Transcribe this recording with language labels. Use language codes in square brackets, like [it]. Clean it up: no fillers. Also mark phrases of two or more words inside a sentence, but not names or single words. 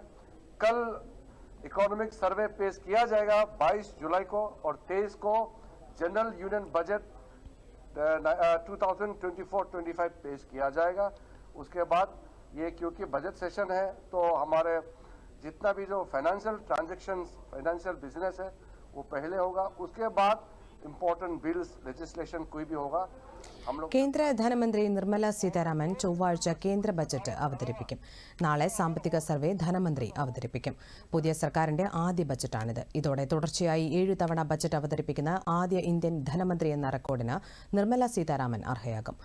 [hi] कल [en] economic survey [hi] पेश किया जाएगा 22 जुलाई को और 23 को [en] general union budget [hi] 2024-25 पेश किया जाएगा. उसके बाद ये क्योंकि [en] budget session [hi] है तो हमारे जितना भी जो [en] financial transactions, financial business [hi] है वो पहले होगा. उसके बाद [en] important bills, legislation [hi] कोई भी होगा. [ml] കേന്ദ്ര ധനമന്ത്രി നിർമ്മല സീതാരാമൻ ചൊവ്വാഴ്ച കേന്ദ്ര ബജറ്റ് അവതരിപ്പിക്കും. നാളെ സാമ്പത്തിക സർവേ ധനമന്ത്രി അവതരിപ്പിക്കും. പുതിയ സർക്കാരിന്റെ ആദ്യ ബജറ്റാണിത്. ഇതോടെ തുടർച്ചയായി 7 തവണ ബജറ്റ് അവതരിപ്പിക്കുന്ന ആദ്യ ഇന്ത്യൻ ധനമന്ത്രി എന്ന റെക്കോർഡിന് നിർമ്മല സീതാരാമൻ അർഹയാകും.